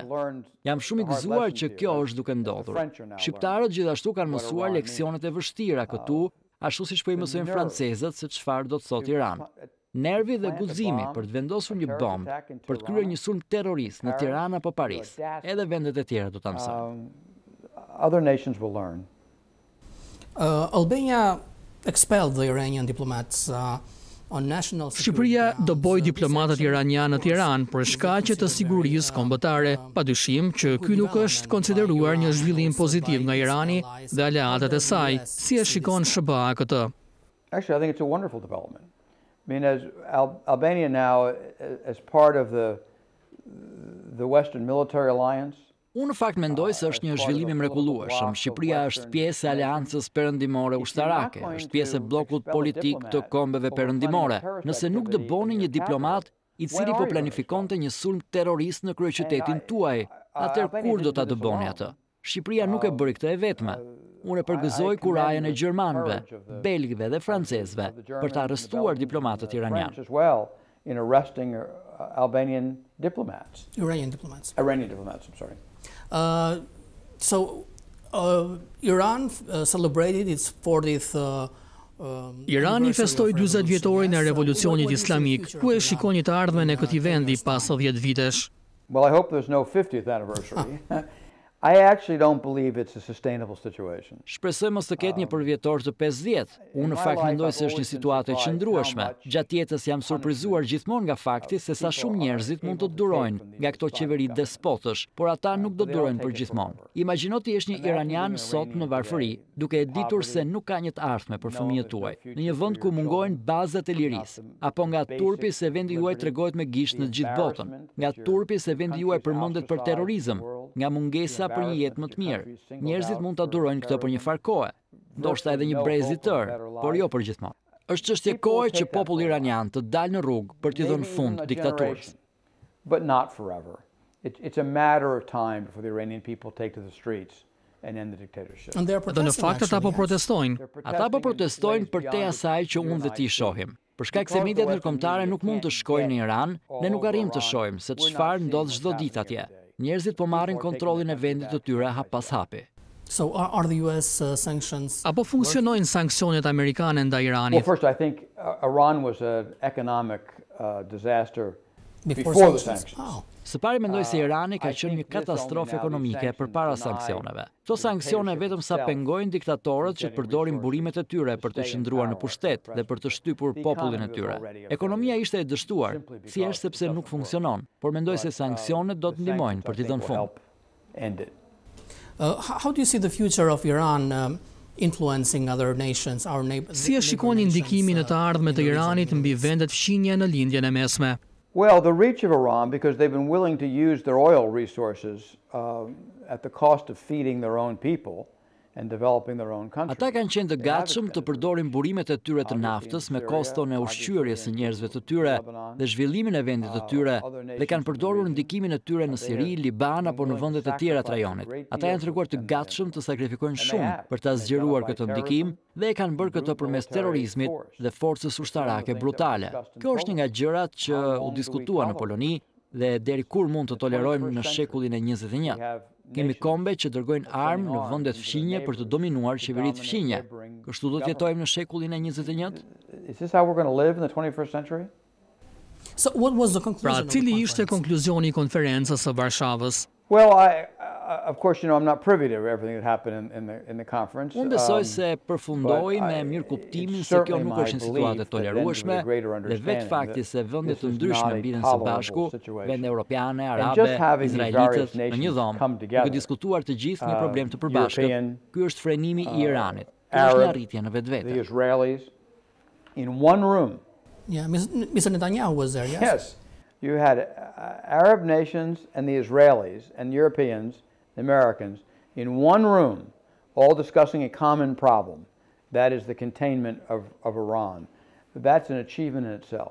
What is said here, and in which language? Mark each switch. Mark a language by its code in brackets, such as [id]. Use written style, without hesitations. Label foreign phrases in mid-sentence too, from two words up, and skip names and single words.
[sq] Jam shumë i gëzuar që kjo është duke ndodhur. Shqiptarët gjithashtu kanë mësuar leksionet e vështira këtu, ashtu siç po i mësojnë francezët se çfarë do të thotë Iran. Nervi dhe guximi për të vendosur një bombë, për të kryer një sulm terrorist në Tiranë apo Paris, edhe vendet e tjera do ta mësojnë. [en] Other nations will learn. Albania expelled the Iranian diplomats on national security. [sq] Shqipëria do boj diplomatët iranianë në Tiranë për shkaqe të sigurisë kombëtare, padyshim që ky nuk është konsideruar një zhvillim pozitiv nga Irani dhe aleatët e saj. Si e shikon SBA këtë? [en] Actually, I think it's a wonderful development. I mean, as Albania now, as part of the Western Military Alliance. [sq] Unë në fakt mendoj se është një zhvillim i mrekullueshëm. Shqipëria është pjesë e Aleancës Perëndimore Ushtarake, është pjesë e bllokut politik të kombeve perëndimore. Nëse nuk dëboni një diplomat i cili po planifikonte një sulm terrorist në kryeqytetin tuaj, atëherë kur do ta dëboni atë? Shqipëria nuk e bëri këtë e vetme. Unë e përgëzoj kurajen e gjermanëve, belgëve dhe francezëve për të arrestuar diplomatët iranianë. [en] In arresting Albanian diplomats. Iranian diplomats. Iranian diplomats, I'm sorry. Iran celebrated its 40th [sq] Irani festoi 40 vjetorin e revolucionit islamik. Ku e shikoni të ardhmen e këtij vendi pas 10 vitesh? [en] Well, I hope there's no 50th anniversary. I actually don't believe it's a sustainable situation. [sq] Shpresoj mos të ketë një përvjetor të 50. Unë në fakt mendoj se është një situatë e qëndrueshme. Gjatë jetës jam surprizuar gjithmonë nga fakti se sa shumë njerëzit mund të durojnë nga këto qeveri despotësh, por ata nuk do durojnë për gjithmonë. Imagjino ti jesh një iranian sot në varfëri, duke e ditur se nuk ka një të ardhme për fëmijët tuaj, në një vend ku mungojnë bazat e lirisë, apo nga turpi se vendi juaj tregohet me gisht në gjithë botën, nga turpi se vendi juaj përmendet për terrorizëm, nga mungesa për një jetë më të mirë. Njerëzit mund ta durojnë këtë për një farë kohe, ndoshta edhe një brez i tërë, por jo për gjithmonë. Është çështje kohe që populli iranian të dalë në rrugë për t'i dhënë fund diktaturës. [en] But not forever. It's a matter of time before the Iranian people take to the streets and end the dictatorship. [sq] Dhe në fakt ata po protestojnë. Ata po protestojnë për te asaj që unë dhe ti shohim. Për shkak se mediat ndërkombëtare nuk mund të shkojnë në Iran, ne nuk arrim të shohim se çfarë ndodh çdo ditë atje. Njerëzit po marrin kontrollin e vendit të tyre hap pas hapi. [en] So are the US sanctions? [sq] Apo funksionojnë sanksionet amerikane ndaj Iranit? [en] Well, first I think Iran was an economic disaster before the sanctions. [sq] Së pari mendoj se Irani ka qenë një katastrofë ekonomike përpara sanksioneve. Këto sanksione vetëm sa pengojnë diktatorët që të përdorin burimet e tyre për të qëndruar në pushtet dhe për të shtypur popullin e tyre. Ekonomia ishte e dështuar, thjesht sepse nuk funksionon, por mendoj se sanksionet do të ndihmojnë për t'i dhënë fund. [en] How do you see the future of Iran influencing other nations, our neighbors? [sq] Si e shikoni ndikimin e të ardhmet të Iranit mbi vendet fqinje në Lindjen e Mesme? [en] Well, the reach of Iran, because they've been willing to use their oil resources at the cost of feeding their own people and developing their own country. [sq] Ata kanë qenë të gatshëm të përdorin burimet e tyre të naftës me koston e ushqyerjes së njerëzve të tyre dhe zhvillimin e vendit të tyre dhe kanë përdorur ndikimin e tyre në Siri, Liban apo në vendet e tjera të rajonit. Ata janë treguar të gatshëm të sakrifikojnë shumë për ta zgjeruar këtë ndikim dhe e kanë bërë këtë përmes terrorizmit dhe forcës ushtarake brutale. Kjo është një nga gjërat që u diskutua në Poloni dhe deri kur mund të tolerojmë në shekullin e 21. Kemi kombe që dërgojnë armë në vendet fqinje për të dominuar qeveritë fqinje. Kështu do të jetojmë në shekullin e 21? [en] Is this how we're going to live in the 21st century? So what was the conclusion? [sq] Pra, cili ishte konkluzioni i konferencës së Varshavës? [en] Well, of course, I'm not privy to everything that happened in the conference. [sq] Unë besoj se përfundoi me mirë kuptimin se kjo nuk është një situatë e tolerueshme dhe vetë fakti se vende të ndryshme mbiden së bashku, vende europiane, arabe, izraelitët në një dhomë, duke diskutuar të gjithë një problem të përbashkët. Ky është frenimi i Iranit. Kjo është një arritje në vetvete. [en] The Israelis in one room. Yeah, Mr. Netanyahu was there, yes? Yes. You had Arab nations and the Israelis and Europeans, the Americans, in one room all discussing a common problem. That is the containment of Iran. That's an achievement in itself.